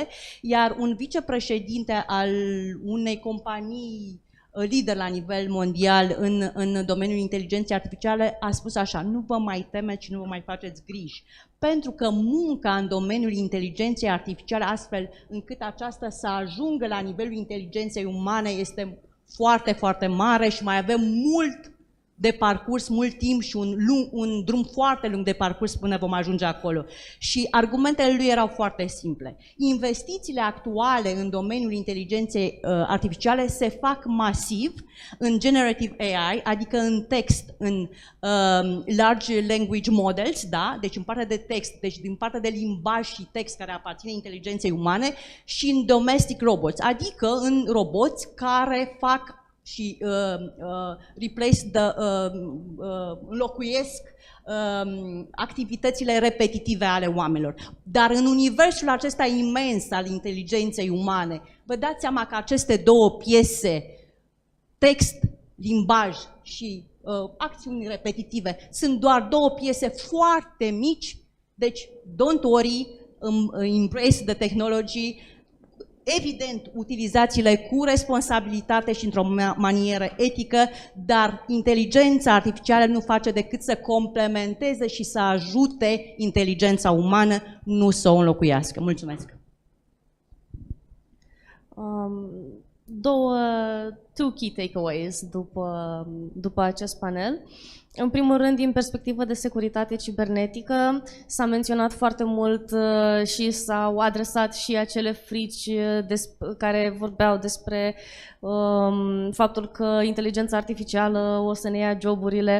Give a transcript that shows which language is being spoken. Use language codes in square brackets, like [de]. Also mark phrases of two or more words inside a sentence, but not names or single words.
[ro] iar un vicepreședinte al unei companii lider la nivel mondial în domeniul inteligenței artificiale a spus așa: nu vă mai temeți și nu vă mai faceți griji, pentru că munca în domeniul inteligenței artificiale, astfel încât aceasta să ajungă la nivelul inteligenței umane, este foarte, foarte mare și mai avem mult de parcurs, mult timp și un drum foarte lung de parcurs până vom ajunge acolo. Și argumentele lui erau foarte simple. Investițiile actuale în domeniul inteligenței artificiale se fac masiv în [en] generative AI, [ro] adică în text, în [en] large language models, [ro] da? Deci în partea de text, deci din partea de limbaj și text care aparține inteligenței umane, și în [en] domestic robots, [ro] adică în roboți care fac și înlocuiesc activitățile repetitive ale oamenilor. Dar în universul acesta imens al inteligenței umane, vă dați seama că aceste două piese, text, limbaj și acțiuni repetitive, sunt doar două piese foarte mici, deci [en] don't worry, embrace the technology. [ro] Evident, utilizați-le cu responsabilitate și într-o manieră etică, dar inteligența artificială nu face decât să complementeze și să ajute inteligența umană, nu să o înlocuiască. Mulțumesc! [en] Two key takeaways [ro] după acest panel. În primul rând, din perspectivă de securitate cibernetică, s-a menționat foarte mult și s-au adresat și acele frici care vorbeau despre faptul că inteligența artificială o să ne ia joburile.